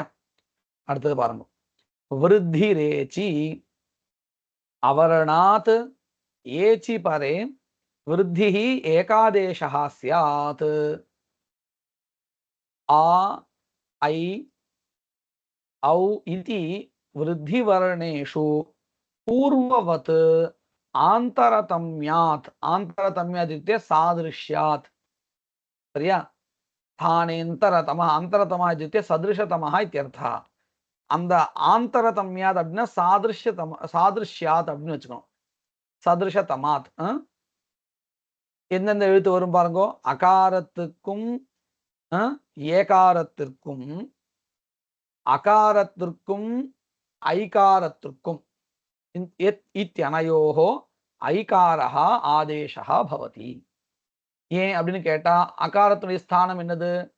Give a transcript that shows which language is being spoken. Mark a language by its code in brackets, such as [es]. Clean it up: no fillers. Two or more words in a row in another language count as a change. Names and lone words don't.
[ta] அடுத்தது பாருங்க. [sa] वृद्धि रेचि अवर्णात् एचि परे वृद्धि एकादेशः स्यात्. आ ऐ औ इति वृद्धिवर्णेषु पूर्ववत् आन्तरतम्यात् आन्तरतम्यात् इत्युक्ते सादृश्यात् சரியா स्थानेन्तरतमः अन्तरतमः इत्युक्ते सदृशतमः इत्यर्थः அந்த [ta] ஆந்தரதம்யாத் அப்படின்னா சாதிருஷ்யாத் அப்படின்னு வச்சுக்கணும் சதிருஷதமாத் எந்தெந்த எழுத்து வரும் பாருங்க அகாரத்துக்கும் ஏகாரத்திற்கும் அகாரத்திற்கும் ஐகாரத்திற்கும் [sa] इत्यनयोः ऐकारः आदेशः भवति [ta] ஏன் அப்படின்னு கேட்டா அகாரத்துடைய ஸ்தானம் என்னது